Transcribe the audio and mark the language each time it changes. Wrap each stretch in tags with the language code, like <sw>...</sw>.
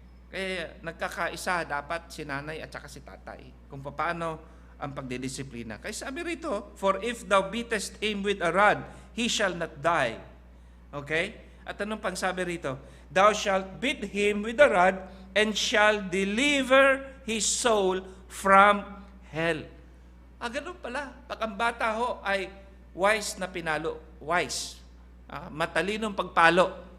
<tl>Kaya nagkakaisa dapat si nanay at saka si tatay kung paano ang pagdidisiplina. Kaya sabi rito,</tl> <en>for if thou beatest him with a rod, he shall not die. Okay?</en> <tl>At anong pang sabi rito?</tl> <en>Thou shalt beat him with a rod and shall deliver his soul from hell.</en> <tl>Ganun pala. Pag ang bata ay wise na pinalo, wise, matalinong pagpalo.</tl>